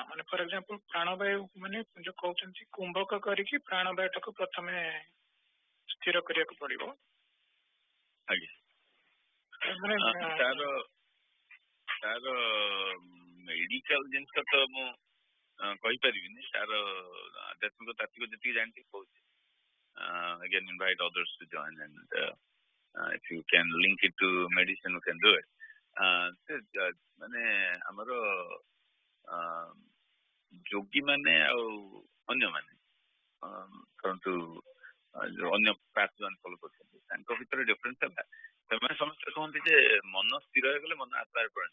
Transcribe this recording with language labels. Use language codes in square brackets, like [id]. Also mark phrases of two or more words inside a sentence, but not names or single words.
[or] ମାନେ [en] for example [or] ପ୍ରାଣବାୟୁ ମାନେ ଯୋଉ କହୁଛନ୍ତି କୁମ୍ଭକ କରିକି ପ୍ରାଣବାୟୁଟାକୁ ପ୍ରଥମେ ସ୍ଥିର କରିବାକୁ ପଡିବ। ତାର ମେଡିକାଲ ଜିନିଷ ତ ମୁଁ କହିପାରିବିନି, ତାର ଆଧ୍ୟାତ୍ମିକ ତାତ୍ତ୍ୱିକ ଯେତିକି ଜାଣିଛି କହୁଛି। [en] Again, invite others to join, and if you can link it to medicine, you can do it. [or] ମାନେ ଆମର ଯୋଗୀ ମାନେ ଆଉ ଅନ୍ୟମାନେ କରନ୍ତୁ, ଅନ୍ୟ ପାଥ ଯୋଉମାନେ ଫଲୋ କରୁଛନ୍ତି ତାଙ୍କ ଭିତରେ ଡିଫରେନ୍ସ ହେଲା, ସେମାନେ ସମସ୍ତେ କହନ୍ତି ଯେ ମନ ସ୍ଥିର ହେଇଗଲେ ମନ ଆତ୍ମାରେ ପରିଣତ।